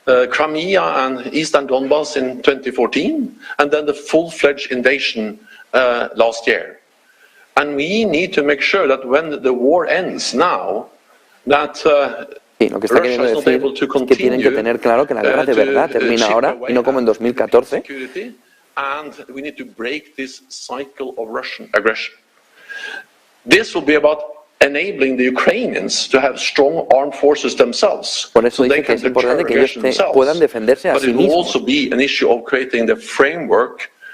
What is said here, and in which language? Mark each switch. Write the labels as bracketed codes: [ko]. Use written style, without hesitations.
[en] Crimea and Eastern Donbass in 2014, and then the full-fledged invasion last year. And we need to make sure that when the war ends now, that [es] Sí, lo que está queriendo decir es que tienen que tener claro que la guerra de verdad termina ahora y no como en 2014. [en] And we need to break this cycle of Russian aggression. This will be about enabling the Ukrainians to have strong armed forces themselves. [es] Por eso dice que es importante que ellos puedan defenderse a sí mismos. [en] But it will also be an issue of creating the framework